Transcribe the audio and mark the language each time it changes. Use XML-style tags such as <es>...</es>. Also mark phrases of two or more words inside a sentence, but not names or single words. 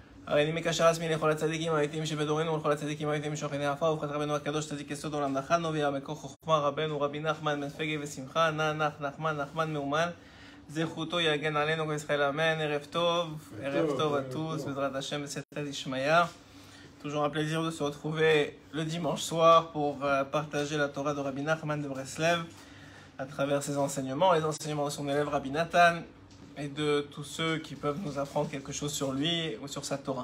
<he>הרי אני מקשר עצמי לכל הצדיקים האמיתיים שבדורנו ולכל הצדיקים האמיתיים שוכני עפר וברכת רבנו הקדוש צדיק יסוד עולם נחלנו ויעמקו חוכמה רבנו רבי נחמן בן פגי ושמחה נחמן מאומן זכותו יגן עלינו בישראל אמן. ערב טוב</he> <fr>à tous,</fr> <he>בעזרת השם, בסייעתא דשמיא.</he> <fr>Toujours un plaisir de se retrouver le dimanche soir pour partager la Torah de Rabbi Nachman de Breslev à travers ses enseignements, les enseignements de son élève Rabbi Nathan et de tous ceux qui peuvent nous apprendre quelque chose sur lui ou sur sa Torah.</fr>